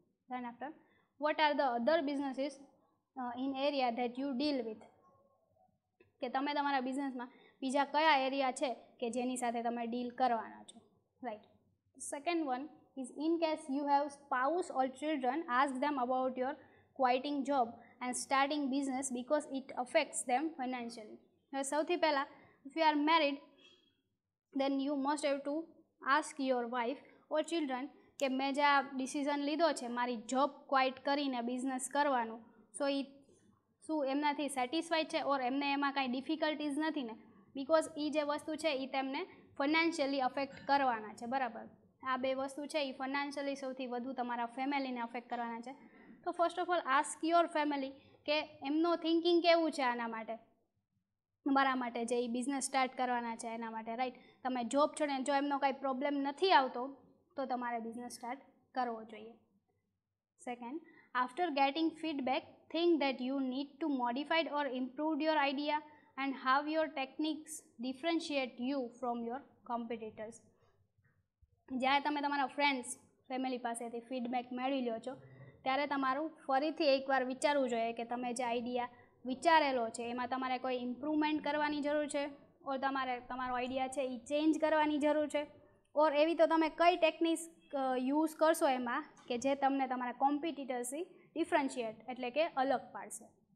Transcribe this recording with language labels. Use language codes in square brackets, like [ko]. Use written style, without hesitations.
[en] then after, what are the other businesses in area that you deal with, [gu] કે તમે તમારા બિઝનેસમાં બીજા કયા એરિયા છે કે જેની સાથે તમે ડીલ કરવાના છો, right? [en] Second one is in case you have spouse or children, ask them about your quitting job and starting business because it affects them financially. [gu] હવે સૌથી પહેલાં, [en] if you are married then you must have to ask your wife or children [gu] કે મેં જે આ decision લીધો છે મારી જોબ ક્વાઇટ કરીને બિઝનેસ કરવાનું, સો એ શું એમનાથી સેટિસ્ફાઈડ છે ઓર એમને એમાં કાંઈ ડિફિકલ્ટીઝ નથી ને, બિકોઝ એ જે વસ્તુ છે એ તેમને ફાઇનાન્શિયલી અફેક્ટ કરવાના છે, બરાબર. આ બે વસ્તુ છે એ ફાઇનાન્શિયલી સૌથી વધુ તમારા ફેમિલીને અફેક્ટ કરવાના છે. તો [en] first of all ask your family [gu] કે એમનો થિંકિંગ કેવું છે આના માટે, મારા માટે જે એ બિઝનેસ સ્ટાર્ટ કરવાના છે એના માટે, રાઈટ. તમે જોબ છોડે જો એમનો કાંઈ પ્રોબ્લેમ નથી આવતો તો તમારે બિઝનેસ સ્ટાર્ટ કરવો જોઈએ. [en] Second, after getting feedback think that you need to modify or improve your idea and how your techniques differentiate you from your competitors. [gu] જ્યારે તમે તમારા ફ્રેન્ડ્સ ફેમિલી પાસેથી ફીડબેક મેળવી લો છો ત્યારે તમારું ફરીથી એકવાર વિચારવું જોઈએ કે તમે જે આઈડિયા વિચારેલો છે એમાં તમારે કોઈ ઇમ્પ્રુવમેન્ટ કરવાની જરૂર છે ઓર તમારે તમારો આઈડિયા છે એ ચેન્જ કરવાની જરૂર છે, ઓર એવી તો તમે કઈ ટેકનિક્સ યુઝ કરશો એમાં કે જે તમને તમારા કોમ્પિટિટર્સથી ડિફરન્શિએટ એટલે કે અલગ પાડશે.